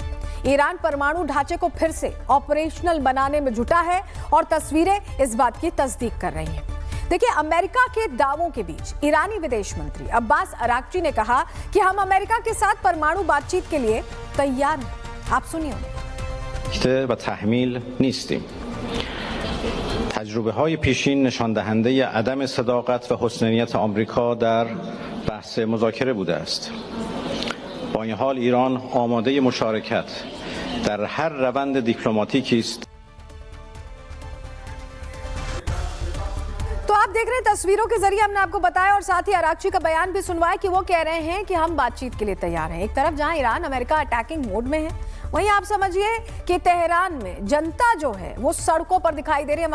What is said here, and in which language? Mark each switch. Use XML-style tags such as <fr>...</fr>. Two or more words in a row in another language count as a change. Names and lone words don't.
<hi>ईरान परमाणु ढांचे को फिर से ऑपरेशनल बनाने में जुटा है और तस्वीरें इस बात की तस्दीक कर रही हैं। देखिए, अमेरिका के दावों के बीच ईरानी विदेश मंत्री अब्बास अराक्ची ने कहा कि हम अमेरिका के साथ परमाणु बातचीत के लिए तैयार हैं। आप सुनिए।</hi> <fa>تجربه‌های پیشین نشان دهنده عدم صداقت و حسن نیت آمریکا در بحث مذاکره بوده است. با این حال ایران آماده مشارکت در هر روند دیپلماتیکی است.</fa> <hi>तो आप देख रहे हैं तस्वीरों के जरिए हमने आपको बताया और साथ ही अराक्ची का बयान भी सुनवाया कि वो कह रहे हैं कि हम बातचीत के लिए तैयार हैं। एक तरफ जहां ईरान अमेरिका</hi> <en>attacking mode</en> <hi>में है, वहीं आप समझिए कि तेहरान में जनता जो है वो सड़कों पर दिखाई दे रही है।</hi>